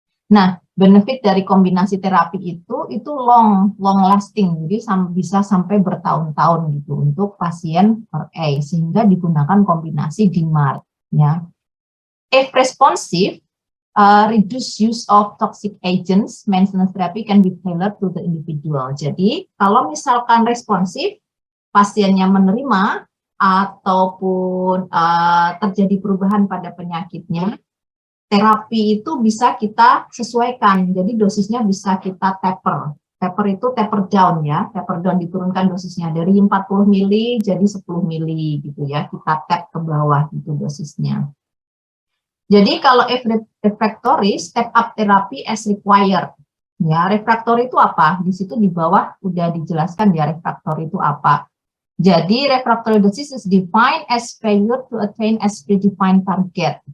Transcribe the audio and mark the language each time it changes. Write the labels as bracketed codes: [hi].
[id] Nah, benefit dari kombinasi terapi itu [en] long lasting, [id] jadi bisa sampai bertahun-tahun gitu untuk pasien ORA, sehingga digunakan kombinasi DMARD. Ya. [en] If responsive, reduce use of toxic agents, maintenance therapy can be tailored to the individual. [id] Jadi, kalau misalkan responsif, pasiennya menerima ataupun terjadi perubahan pada penyakitnya, terapi itu bisa kita sesuaikan. Jadi dosisnya bisa kita taper. Taper itu taper down ya. Taper down diturunkan dosisnya dari 40 mili jadi 10 mili gitu ya. Kita tap ke bawah gitu dosisnya. Jadi kalau [en] refractory, step up therapy as required. [id] Ya, refractory itu apa? Di situ di bawah udah dijelaskan ya refractory itu apa. [en] Jadi refractory disease is defined as failure to attain as predefined target.